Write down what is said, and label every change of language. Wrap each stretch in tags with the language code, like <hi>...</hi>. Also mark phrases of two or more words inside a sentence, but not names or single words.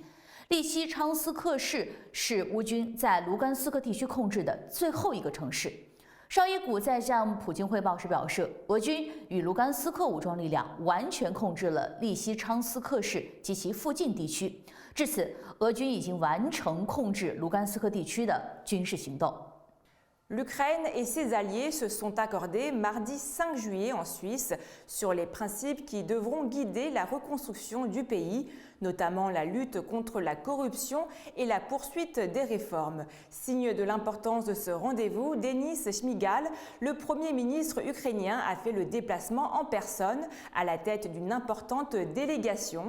<zh>利西昌斯克市是乌军在卢甘斯克地区控制的最后一个城市。绍伊古在向普京汇报时表示，俄军与卢甘斯克武装力量完全控制了利西昌斯克市及其附近地区。至此，俄军已经完成控制卢甘斯克地区的军事行动。</zh> <fr>L'Ukraine et ses alliés se sont accordés mardi 5 juillet en Suisse sur les principes qui devront guider la reconstruction du pays, notamment la lutte contre la corruption et la poursuite des réformes. Signe de l'importance de ce rendez-vous, Denis Shmyhal, le Premier ministre ukrainien, a fait le déplacement en personne à la tête d'une importante délégation.</fr>